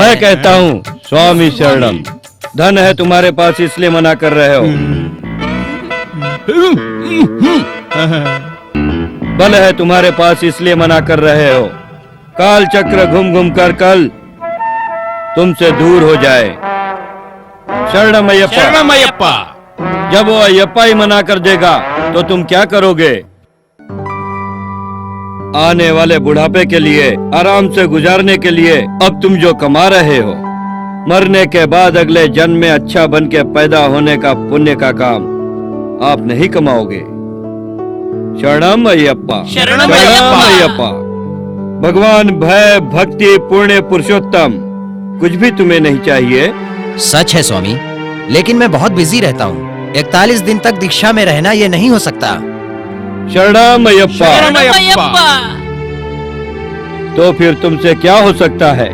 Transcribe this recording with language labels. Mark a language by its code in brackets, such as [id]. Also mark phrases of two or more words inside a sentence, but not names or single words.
[hi] मैं कहता हूँ स्वामी शरणम, धन है तुम्हारे पास इसलिए मना कर रहे हो। बल है तुम्हारे पास इसलिए मना कर रहे हो। काल चक्र घूम घूम कर कल तुमसे दूर हो जाए। शरणम अय्यप्पा। शरणम अय्यप्पा। जब वो अय्यप्पा ही मना कर देगा तो तुम क्या करोगे? आने वाले बुढ़ापे के लिए, आराम से गुजारने के लिए अब तुम जो कमा रहे हो, मरने के बाद अगले जन्म में अच्छा बन के पैदा होने का पुण्य का काम आप नहीं कमाओगे। शरणम अय्यप्पा। शरणम अय्यप्पा। भगवान भय भक्ति पुण्य पुरुषोत्तम कुछ भी तुम्हें नहीं चाहिए? सच है स्वामी, लेकिन मैं बहुत बिजी रहता हूँ। 41 दिन तक दीक्षा में रहना ये नहीं हो सकता। शरणमयप्पा। तो फिर तुमसे क्या हो सकता है?